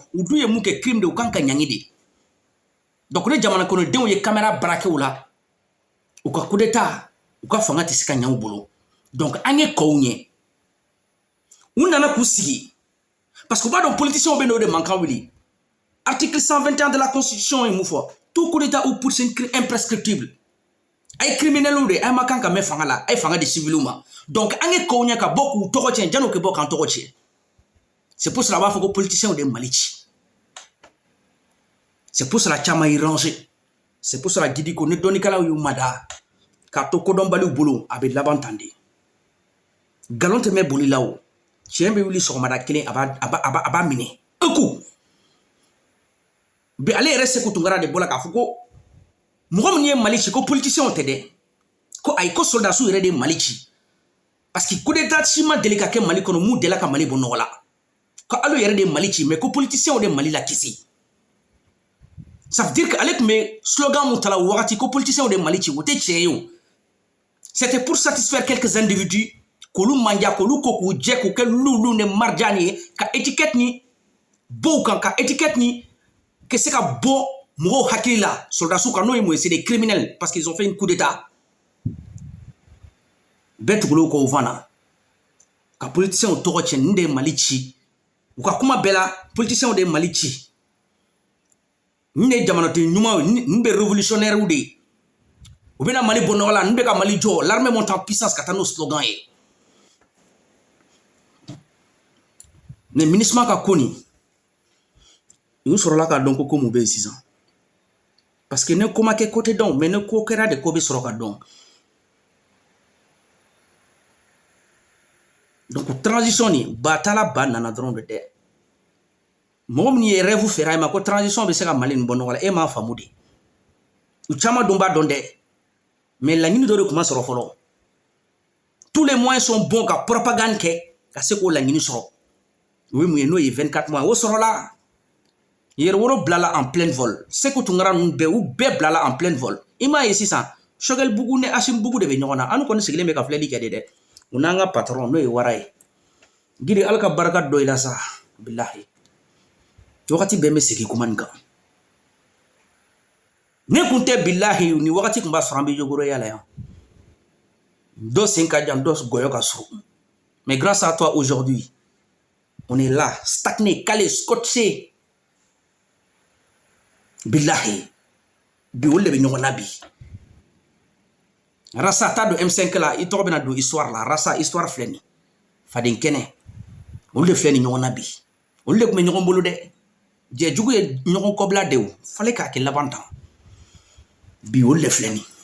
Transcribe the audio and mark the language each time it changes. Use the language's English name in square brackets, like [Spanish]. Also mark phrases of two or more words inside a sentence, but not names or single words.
[Bambara] u dun ye mun kɛ crime de u kan ka ɲangi de donc ni jamana kɔnɔdenw ye caméra baara kɛ u la u ka [French] coup d'état [Bambara] u ka fanga tɛ se ka ɲɛ u bolo donc an ye kɔw ɲɛ u nana k'u sigi [French] parce que [Bambara] b'a dɔn politiciens bɛ n'o de mankan wuli [French] article 121 de la constitution [Bambara] ye mun fɔ [French] tout coup d'état ou putsch imprescriptible [Bambara] ay criminels de ay ma kan ka mɛn fanga la ay fanga di civils ma donc an ye kɔw ɲɛ ka bɔ k'u tɔgɔ tiɲɛ janni u kɛ bɔ k'an tɔgɔ tiɲɛ [French] c'est pour cela [Bambara] a b'a fɔ ko politiciens de Mali ci [French] c'est pour cela [Bambara] caman y'i ranger [French] c'est pour cela [Bambara] Didi ko ni dɔnnikɛlaw y'u mada k'a to kodɔnbaliw bolo a bɛ laban tan de galon tɛ mɛn boli la o tiɲɛ bɛ wuli sɔgɔmada kelen a b'a minɛ [French] un coup [Bambara] bi ale yɛrɛ Seku Tunkara de bɔra k'a fɔ ko mɔgɔ min ye Mali ci ko politiciens tɛ dɛ ko ayi ko soldats yɛrɛ de Mali ci [French] parce que coup d'état [Bambara] si ma deli ka kɛ Mali kɔnɔ mun delila ka Mali bɔ nɔgɔ la ko ale yɛrɛ de Mali ci mais ko politiciens de Mali la kisi [French] ça veut dire que [Bambara] ale tun bɛ slogan mun ta la o wagati ko politiciens de Mali ci o tɛ tiɲɛ ye o [French] c'était pour satisfaire quelques individus [Bambara] k'olu manja k'olu ko k'u jɛ k'u kɛ lulu ni marjan ye ka étiquette ni bɔ u kan ka étiquette ni kɛ se ka bɔ mɔgɔw hakili la soldats kan n'o ye mun ye [French] c'est des criminels parce qu'ils ont fait une coup d'état [Bambara] bɛɛ tugula kɔ o fana ka politiciens tɔgɔ tiɲɛ nin de ye Mali ci u ka kuma bɛɛ la politiciens de ye Mali ci nin de ye jamanaden ɲumanw ye nin bɛ révolutionnaires de ye u bɛna Mali bɔ nɔgɔ la nin bɛ ka Mali jɔ [French] l'armée monte en puissance [Bambara] ka taa n'o slogan ye mais MINUSMA ka ko nin u sɔrɔla k'a dɔn ko mun bɛ yen sisan [French] parce que [Bambara] ne ko ma kɛ ko tɛ dɔn mais ne ko kɛra de ko bɛ sɔrɔ ka dɔn donc transition nin ba taala ba nana dɔrɔn de dɛ mɔgɔ min ye rêve fɛra e ma ko transition bɛ se ka Mali nin bɔ nɔgɔ la e m'a faamu de u caman dun b'a dɔn dɛ mais laɲini dɔ de tun ma sɔrɔ fɔlɔ [French] tous les moyens sont bons [Bambara] ka propagande kɛ ka se k'o laɲini sɔrɔ o ye mun ye n'o ye 24 mois o sɔrɔla Yɛrɛwolo bilala [French] en plein vol [Bambara] Seku Tunkara ninnu bɛɛ u bɛɛ bilala [French] en plein vol [Bambara] i m'a ye sisan Choguel Bougou ni Assimi Bougou de bɛ ɲɔgɔn na an kɔni sigilen bɛ ka filɛli kɛ de dɛ u n'an ka patron n'o ye Wara ye Giri Ala ka barika dɔ i la sa bilahi wagati bɛɛ bɛ segin kuma nin kan ne kun tɛ bilahi ni wagati kun b'a sɔrɔ an bɛ jogoroya la yan dɔ sen ka jan dɔ gɔyɔ ka surun [French] mais grâce à toi aujourd'hui on est là stagné calé scotché [Bambara] bilahi bi olu de bɛ ɲɔgɔn na bi Rassa t'a don M5 la i tɔgɔ bɛna don histoire la Rassa histoire filɛ nin faden kɛnɛ olu de filɛ nin ɲɔgɔn na bi olu de tun bɛ ɲɔgɔn bolo dɛ jɛjugu ye ɲɔgɔn kɔbila de o fale k'a kɛ laban tan bi olu de filɛ nin